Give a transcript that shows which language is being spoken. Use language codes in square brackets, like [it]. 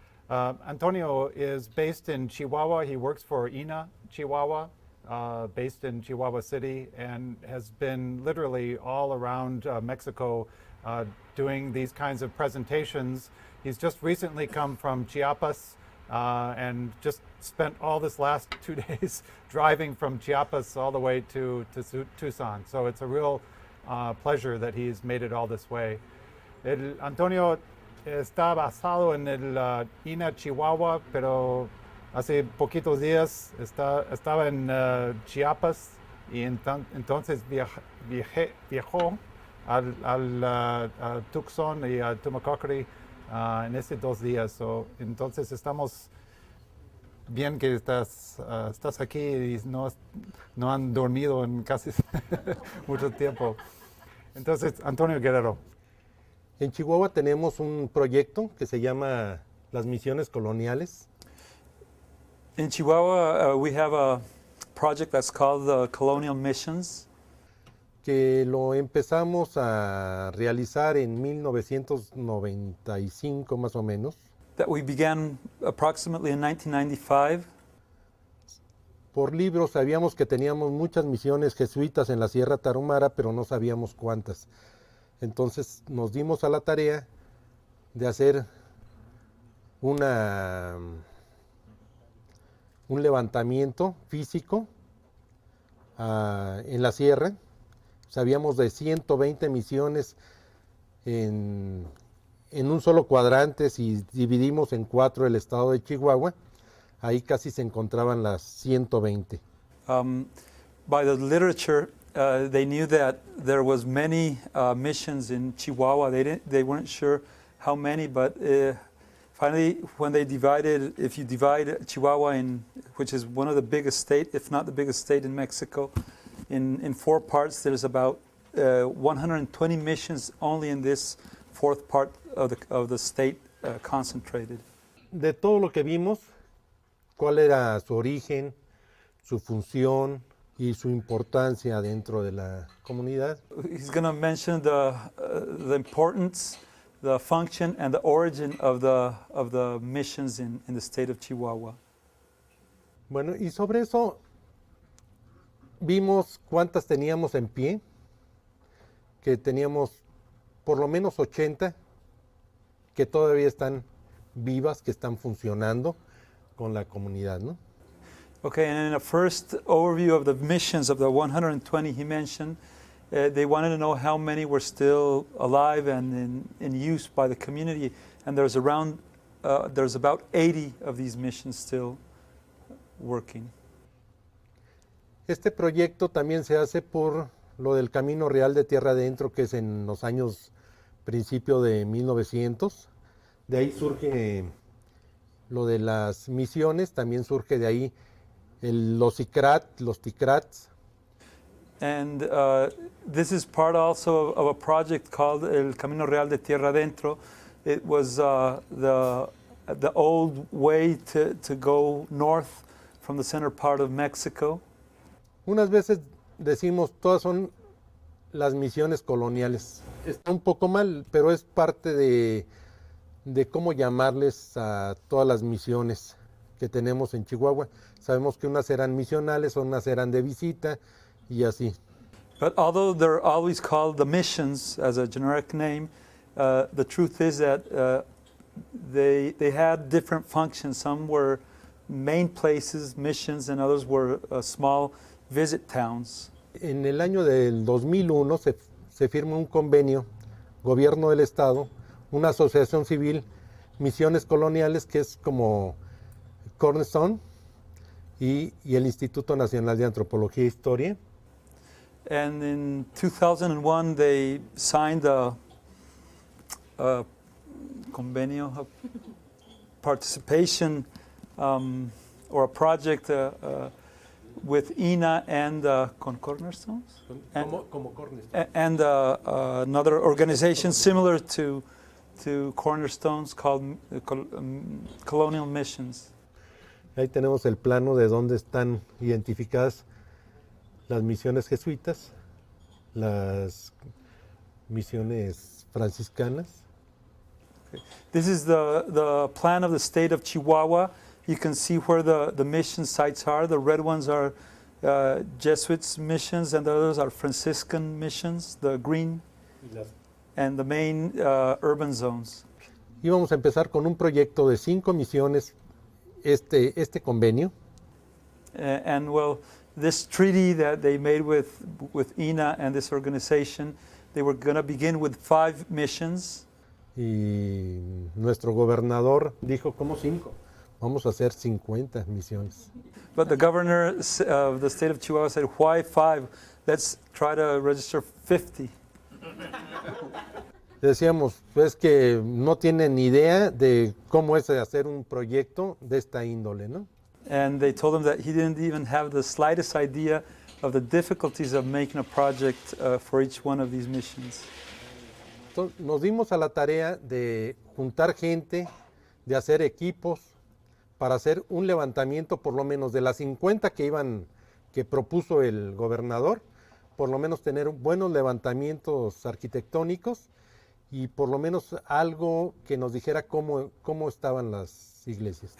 [en] Antonio is based in Chihuahua. He works for INA Chihuahua, based in Chihuahua City, and has been literally all around Mexico doing these kinds of presentations. He's just recently come from Chiapas and just spent all this last 2 days driving from Chiapas all the way to Tucson. So it's a real pleasure that he's made it all this way. [es] Antonio está basado en el INA Chihuahua, pero hace poquitos días estaba en Chiapas y entonces viajó al Tucson y a Tumacacori en estos 2 días. Entonces estamos bien que estás aquí y no han dormido en casi mucho tiempo. Entonces, Antonio Guerrero. En Chihuahua tenemos un proyecto que se llama Las Misiones Coloniales. [en] In Chihuahua, we have a project that's called the Colonial Missions. [es] Que lo empezamos a realizar en 1995 más o menos. [en] That we began approximately in 1995. [es] Por libros sabíamos que teníamos muchas misiones jesuitas en la Sierra Tarahumara, pero no sabíamos cuántas. Entonces nos dimos a la tarea de hacer un levantamiento físico en la sierra. Sabíamos de 120 misiones en un solo cuadrante. Si dividimos en 4 el estado de Chihuahua, ahí casi se encontraban las 120. [en] By the literature, they knew that there was many missions in Chihuahua. They weren't sure how many, but finally, when they divided, if you divide Chihuahua which is one of the biggest state, if not the biggest state in Mexico, in 4 parts, there's about 120 missions only in this 4th part of the state concentrated. [es] De todo lo que vimos, cuál era su origen, su función y su importancia dentro de la comunidad. [en] He's going to mention the importance, the function, and the origin of the missions in the state of Chihuahua. [es] Bueno, y sobre eso vimos cuántas teníamos en pie, que teníamos por lo menos 80 que todavía están vivas, que están funcionando con la comunidad, ¿no? [en] Okay, and in a first overview of the missions of the 120 he mentioned, they wanted to know how many were still alive and in use by the community, and there's about 80 of these missions still working. [es] Este proyecto también se hace por lo del Camino Real de Tierra Adentro, que es en los años principio de 1900. De ahí surge lo de las misiones, también surge de ahí los TCRATs. [en] And this is part also of a project called El Camino Real de Tierra Adentro. It was the old way to go north from the center part of Mexico. [es] Unas veces decimos todas son las misiones coloniales. Está un poco mal, pero es parte de cómo llamarles a todas las misiones que tenemos en Chihuahua. Sabemos que unas eran misionales, unas eran de visita y así. [en] But although they're always called the missions as a generic name, the truth is that they had different functions. Some were main places, missions, and others were small visit towns. [es] En el año del 2001 se firma un convenio, gobierno del estado, una asociación civil, misiones coloniales, que es como Cornerstone, y el Instituto Nacional de Antropología e Historia. [en] And in 2001, they signed a convenio, a participation or a project with INA and Cornerstones? [es] Como Cornerstone. [en] And another organization similar to Cornerstones called Colonial Missions. [es] Ahí tenemos el plano de dónde están identificadas las misiones jesuitas, las misiones franciscanas. [en] This is the plan of the state of Chihuahua. You can see where the mission sites are. The red ones are Jesuits missions, and the others are Franciscan missions, the green, and the main urban zones. [es] Íbamos a empezar con un proyecto de 5 misiones, este convenio. [en] And well, this treaty that they made with INA and this organization, they were going to begin with 5 missions. [es] Y nuestro gobernador dijo, ¿cómo 5? Vamos a hacer 50 misiones. [en] But the governor of the state of Chihuahua said, why 5? Let's try to register 50. [es] Decíamos, pues que no tienen ni idea de cómo es hacer un proyecto de esta índole, ¿no? [en] And they told him that he didn't even have the slightest idea of the difficulties of making a project for each one of these missions. [es] Entonces, nos dimos a la tarea de juntar gente, de hacer equipos, para hacer un levantamiento por lo menos de las 50 que propuso el gobernador, por lo menos tener buenos levantamientos arquitectónicos y por lo menos algo que nos dijera cómo estaban las iglesias.